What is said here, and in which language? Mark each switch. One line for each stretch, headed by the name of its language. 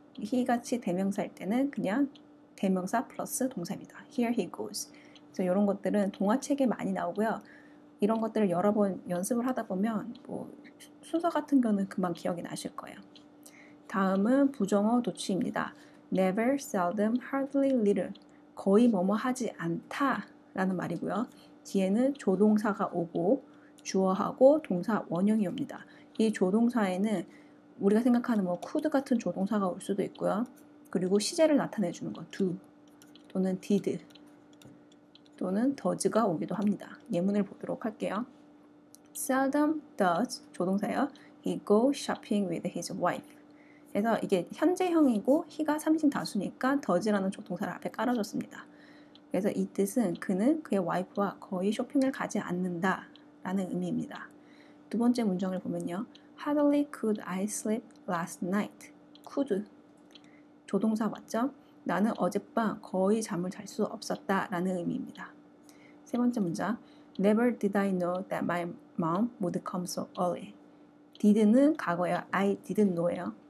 Korean: he 같이 대명사일 때는 그냥 대명사 플러스 동사입니다.
English: Here he goes.
Korean: 그래서 이런 것들은 동화책에 많이 나오고요. 이런 것들을 여러 번 연습을 하다 보면 뭐 순서 같은 경우는 금방 기억이 나실 거예요. 다음은 부정어 도치입니다.
English: never, seldom, hardly, little.
Korean: 거의 뭐뭐 하지 않다 라는 말이고요. 뒤에는 조동사가 오고 주어하고 동사 원형이 옵니다. 이 조동사에는 우리가 생각하는 뭐 could 같은 조동사가 올 수도 있고요. 그리고 시제를 나타내 주는 거 do 또는 did 또는 does가 오기도 합니다. 예문을 보도록 할게요.
English: seldom does 조동사예요. he go shopping with his wife.
Korean: 그래서 이게 현재형이고 he가 삼신 다수니까 does라는 조동사를 앞에 깔아줬습니다. 그래서 이 뜻은 그는 그의 와이프와 거의 쇼핑을 가지 않는다 라는 의미입니다. 두 번째 문장을 보면요.
English: Hardly could I sleep last night.
Korean: could 조동사 맞죠? 나는 어젯밤 거의 잠을 잘 수 없었다 라는 의미입니다. 세 번째 문장
English: Never did I know that my mom would come so early.
Korean: did는 과거예요.
English: I didn't know예요.